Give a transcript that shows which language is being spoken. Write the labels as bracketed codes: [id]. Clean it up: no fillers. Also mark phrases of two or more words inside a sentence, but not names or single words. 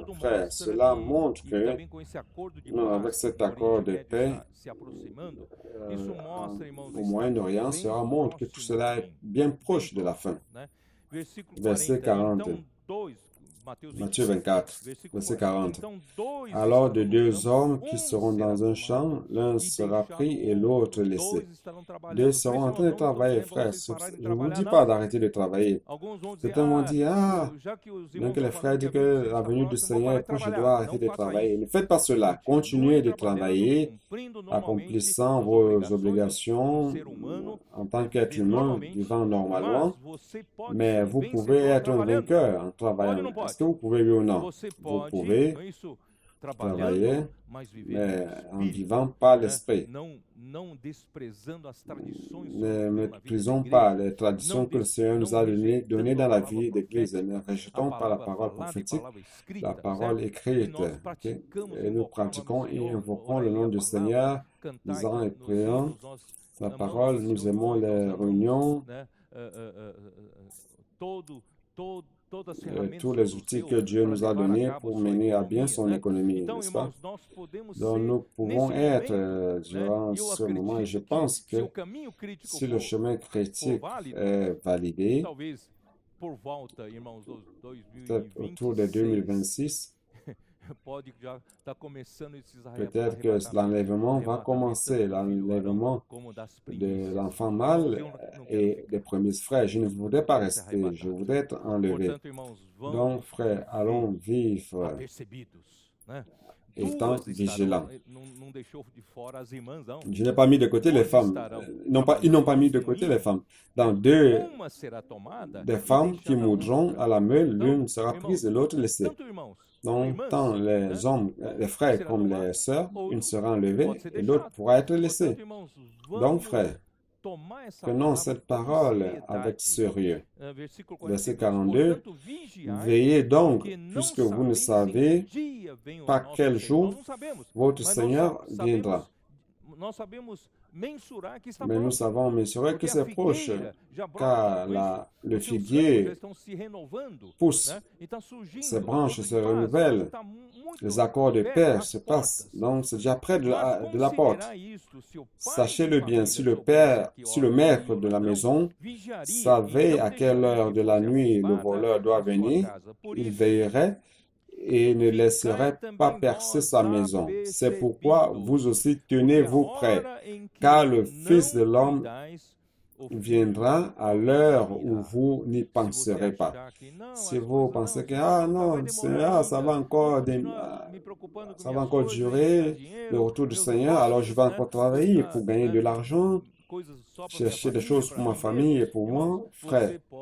[fr] Frère, cela montre que, avec cet accord de paix, au Moyen-Orient, cela montre que tout cela est bien proche de la fin. Verset 40. Matthieu 24, [pt] versículo [fr] verset [pt] 40. [fr] 40. [pt] Então, dois [fr] Alors, de [pt] estarão no [fr] deux [pt] campo, [fr] hommes qui [pt] um [fr] seront [pt] será [fr] dans un champ, [pt] tomado [fr] l'un [pt] e [fr] sera [pt] deixado [fr] pris et [pt] o [fr] l'autre [pt] outro. [fr] laissé. [pt] Dois estarão [fr] Deux [pt] trabalhando. Por [fr] seront [pt] isso, [fr] en train [pt] irmãos, [fr] de [pt] não estou [fr] travailler, [pt] dizendo para [fr] frères. [pt] vocês pararem de [fr] Je ne vous [pt] trabalhar, [fr] dis pas [pt] não. [fr] d'arrêter de travailler. [pt] Alguns vão dizer, [fr] Certains vont dire, [pt] ah, já que os irmãos [fr] donc les [pt] estão [fr] frères [pt] falando que [fr] disent [pt] a [fr] que [pt] 25 [fr] la [pt] está [fr] venue du [pt] próxima, vão [fr] Seigneur [pt] parar [fr] est [pt] de [fr] proche, je [pt] trabalhar. [fr] dois arrêter [pt] Não [fr] de [pt] faça [fr] travailler. [pt] isso. [fr] Ne faites pas cela. [pt] Continue [fr] Continuez de [pt] trabalhando, [fr] travailler, [pt] cumprindo normalmente [fr] accomplissant [pt] as [fr] vos [pt] obrigações como [fr] obligations [pt] ser humano [fr] en tant [pt] deve [fr] qu'être [pt] viver [fr] humain, [pt] normalmente, [fr] vivant [pt] mas [fr] normalement, [pt] você pode [fr] mais [pt] ser um [fr] vous pouvez [pt] vencedor [fr] être un [pt] trabalhando. [fr] vainqueur en [pt] Pode ou [fr] travaillant. [pt] não [fr] Est-ce [pt] pode? [fr] que vous pouvez, oui ou non? [pt] Você [fr] Vous [pt] pode, [fr] pouvez [pt] não é isso? [fr] travailler, [pt] Trabalhando, mas viver [fr] mais [pt] no [fr] en [pt] Espírito, [fr] vivant par [pt] né? [fr] l'esprit. [pt] Não desprezando as tradições [fr] Ne [pt] sobre na vida da [fr] méprisons pas [pt] igreja. [fr] les traditions que le [pt] Não [fr] Seigneur nous a données [pt] rejeitando [fr] dans [pt] a [fr] la [pt] palavra [fr] vie d'Église. [pt] profética, [fr] Ne [pt] a [fr] rejetons pas la [pt] palavra [fr] parole [pt] falada e [fr] prophétique, [pt] palavra [fr] la [pt] escrita, [fr] parole [pt] certo? E [fr] écrite. [pt] nós [fr] Ok? [pt] praticamos, [fr] Et nous [pt] invocar o nome do [fr] pratiquons et [pt] Senhor, [fr] invoquons [pt] orar [fr] le [pt] e ler [fr] nom [pt] a [fr] du [pt] palavra, [fr] Seigneur, [pt] cantar [fr] lisant et [pt] nos [fr] priant [pt] hinos. Nós [fr] la [pt] amamos [fr] parole. [pt] o [fr] Nous [pt] Senhor [fr] aimons [pt] muito, nós [fr] les [pt] amamos, [fr] réunions, [pt] né, todas as [fr] tous [pt] ferramentas que [fr] les [pt] Deus [fr] outils [pt] deu [fr] que Dieu [pt] para [fr] nous a [pt] levar a [fr] donnés [pt] cabo a [fr] pour [pt] sua [fr] mener à bien [pt] economia, [fr] son [pt] né? [fr] économie, [pt] Então, [fr] n'est-ce pas? [pt] irmãos, nós podemos [fr] Donc [pt] ser [fr] nous pouvons [pt] nesse [fr] être [pt] momento, né? [fr] durant [pt] Eu [fr] ce moment, et je [pt] acredito que [fr] pense [pt] se o [fr] que [pt] caminho crítico [fr] si le chemin [pt] for [fr] critique [pt] válido, [fr] est validé, [pt] talvez por volta, irmãos, do [fr] peut-être autour de [pt] 2026, [fr] 2026, [pt] pode já estar começando esses [fr] peut-être que l'enlèvement va commencer, l'enlèvement de l'enfant mâle et des premiers frères. Je ne voudrais pas rester, je voudrais être enlevé. [pt] Portanto, irmãos, [fr] Donc, frères, allons vivre [pt] apercebidos, né? [fr] étant [pt] Duas [fr] vigilants. [pt] estarão, não deixou de fora as irmãs, não. [fr] Je n'ai pas mis de côté les [pt] Duas [fr] femmes. [pt] estarão [fr] Ils n'ont pas mis de [pt] trabalhando [fr] côté [pt] no [fr] les [pt] ninho, [fr] femmes. Dans deux [pt] uma será tomada [fr] des [pt] e [fr] femmes qui [pt] deixada a [fr] moudront [pt] outra. [fr] à la meule, [pt] Então, [fr] l'une sera [pt] irmãos, [fr] prise et l'autre laissée. [pt] tanto irmãos como [fr] Donc, [pt] irmãs, [fr] tant [pt] né? [fr] les hommes, les frères [pt] Será [fr] comme [pt] tomada [fr] les sœurs, [pt] ou [fr] une sera enlevée [pt] pode ser [fr] et l'autre [pt] deixada. [fr] pourra être laissée. [pt] Portanto, irmãos, [fr] Donc, [pt] vamos [fr] frères, [pt] tomar essa [fr] prenons [pt] palavra [fr] cette [pt] com [fr] parole [pt] seriedade. [fr] avec sérieux. [pt] Versículo [fr] Verset [pt] 42. [fr] 42. [pt] Portanto, vigiai, [fr] Veillez donc, [pt] porque não [fr] puisque vous ne [pt] sabeis em [fr] savez [pt] que dia vem o [fr] pas [pt] nosso [fr] quel [pt] Senhor. [fr] jour [pt] Nós não sabemos, [fr] votre [pt] mas [fr] Seigneur viendra. [pt] nós sabemos mensurar que está [fr] Mais nous [pt] próximo. [fr] savons mesurer que [pt] Porque a [fr] c'est proche, [pt] figueira já brota, [fr] car [pt] não é isso? [fr] le [pt] Porque os ramos já [fr] figuier [pt] estão se renovando, [fr] pousse, [pt] né? E está surgindo [fr] ses branches [pt] fruto [fr] se [pt] de paz. [fr] renouvellent, [pt] Está muito [fr] les accords de [pt] perto, [fr] paix [pt] às [fr] se passent. [pt] portas. [fr] Donc, c'est déjà près de [pt] Mas [fr] la porte. [pt] considerai isto, se o pai de [fr] Sachez-le bien, [pt] família [fr] si le [pt] soubesse [fr] père, [pt] que [fr] si le [pt] hora [fr] maître [pt] viria o [fr] de la [pt] ladrão, [fr] maison [pt] vigiaria e [fr] savait [pt] não [fr] à quelle [pt] deixaria [fr] heure [pt] que [fr] de la [pt] fosse [fr] nuit le [pt] arrombada [fr] voleur doit [pt] a sua [fr] venir, [pt] casa. Por [fr] il [pt] isso, [fr] veillerait et ne laisserait pas percer sa maison. C'est pourquoi vous aussi tenez-vous prêts, car le Fils de l'homme viendra à l'heure où vous n'y penserez pas. Si vous pensez que, ah non, Seigneur, ça va encore durer, le retour du Seigneur, alors je vais encore travailler pour gagner de l'argent, chercher des choses pour ma famille et pour moi, frère.